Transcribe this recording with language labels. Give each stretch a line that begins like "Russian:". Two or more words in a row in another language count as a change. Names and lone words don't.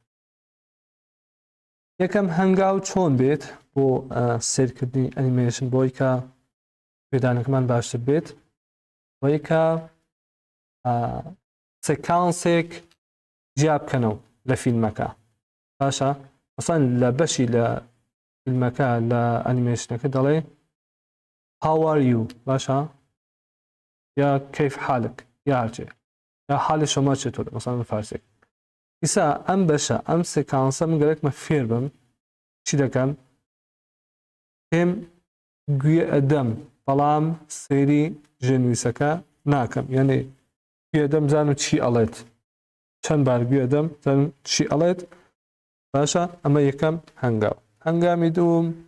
Central Kurdish: یەکەم هەنگاو چۆن بێت بۆ سیرکردنی ئەنیمێشن بۆی کە پێدانەکەمان باشتر بێت بۆی کە سێکانسێک جیا بکەنەوە لە فیلمەکە باشە مەسەڵەن لە بەشی لە فیلمەکە لە ئەنیمێشنەکە دەڵێ
English: how are
Central Kurdish: you باشە یا
Arabic: كيف حالك
Central Kurdish: یا هەرچێ یا
Persian: حالی شما چطور
Central Kurdish: مەسەڵەن فارسێک ئیسا ئەم بەشە ئەم سێکانسە من گەرەکمە فێر بم چی دەکەم پێم گوێ ئەدەم بەڵام سەیری ژێنویسەکە ناکەم یعنی گوێ ئەدەم زانم چی ئەڵێت چەند بار گوێ ئەدەم زانم چی ئەڵێت باشە ئەمە یەکەم هەنگاو هەنگامی دووم